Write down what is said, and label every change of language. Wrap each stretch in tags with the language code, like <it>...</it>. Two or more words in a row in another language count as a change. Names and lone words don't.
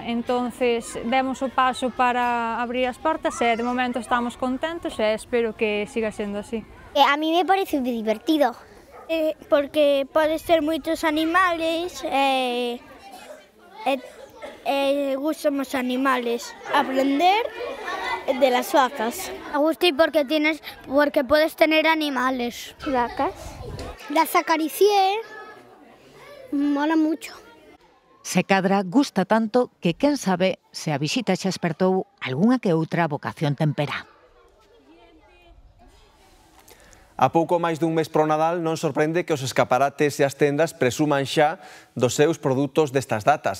<gl>Entonces, demos o paso para abrir as portas e de momento estamos contentos e espero que siga sendo así.</gl> <es>A mí me parece</es> <gl>moi divertido, porque podes ter moitos animales e gustan os animales.</gl> <es>Aprender de las vacas. Me gusta porque puedes tener animales. Vacas. Las acaricié, mola mucho.</es> <gl>Se cadra gusta tanto que quen sabe se a visita xa espertou algunha que outra vocación temperá. A pouco máis dun mes pro Nadal non sorprende que os escaparates e as tendas presuman xa dos seus produtos destas datas.</gl>